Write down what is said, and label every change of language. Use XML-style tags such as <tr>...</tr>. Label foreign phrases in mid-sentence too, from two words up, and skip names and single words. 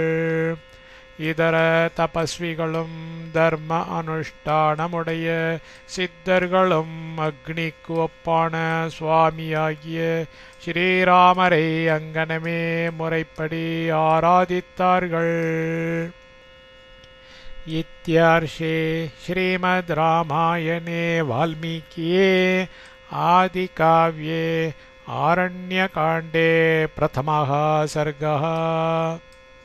<ta>இதர தபஸ்விகளும் தர்ம அனுஷ்டானமுடைய சித்தர்களும் அக்னிக்கு ஒப்பான சுவாமியாகிய ஸ்ரீராமரை அங்கனமே முறைப்படி ஆராதித்தார்கள்.</ta> <sa>इत्यार्षे श्रीमद् रामायणे वाल्मीकिये आदिकाव्ये आरण्यकाण्डे प्रथमः सर्गः।</sa>